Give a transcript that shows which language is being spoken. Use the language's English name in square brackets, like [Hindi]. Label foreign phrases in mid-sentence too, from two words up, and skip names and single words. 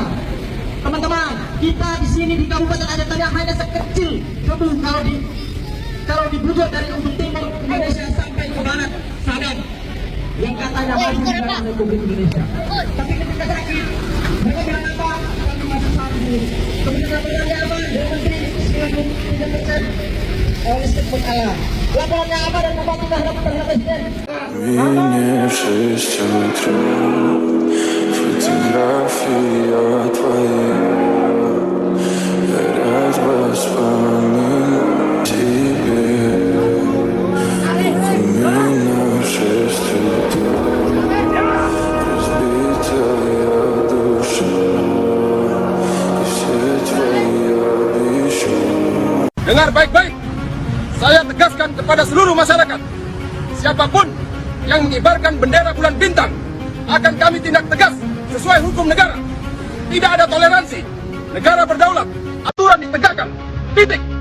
[Indonesian] Teman-teman, kita di sini di Kabupaten Ajatan yang hanya sekecil debu kalau dibujur dari ujung timur Indonesia sampai ke barat Sabang yang katanya maju dengan Republik Indonesia. Tapi ketika sakit, mereka bilang apa? Kami masih sanggup. Kemudian laporannya apa? Dari Menteri 93% listrik berkala. Laporannya apa dari Bupati terhadap Presiden? [Russian] Мне в 6 утра фотография твоя горят воспоминания тебе. У меня в 6 утра разбитая душа и все твои обещания. [Indonesian] Dengar baik-baik, saya tegaskan kepada seluruh masyarakat, siapapun yang mengibarkan bendera bulan bintang akan kami tindak tegas sesuai hukum negara. Tidak ada toleransi. Negara berdaulat, aturan ditegakkan. Titik.